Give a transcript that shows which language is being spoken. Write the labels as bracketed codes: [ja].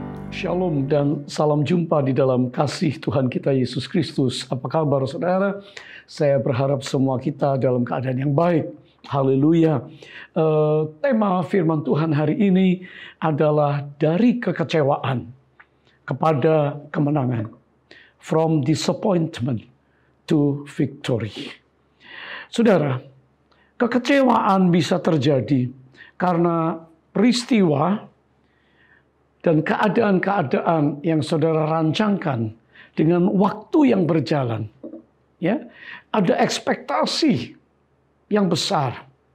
[id] Shalom dan salam jumpa di dalam kasih Tuhan kita Yesus Kristus. Apa kabar saudara? Saya berharap semua kita dalam keadaan yang baik. Haleluya. Tema firman Tuhan hari ini adalah dari kekecewaan kepada kemenangan. [en] From disappointment to victory. [id] Saudara, kekecewaan bisa terjadi karena peristiwa dan keadaan-keadaan yang saudara rancangkan dengan waktu yang berjalan. Ya, ada ekspektasi yang besar.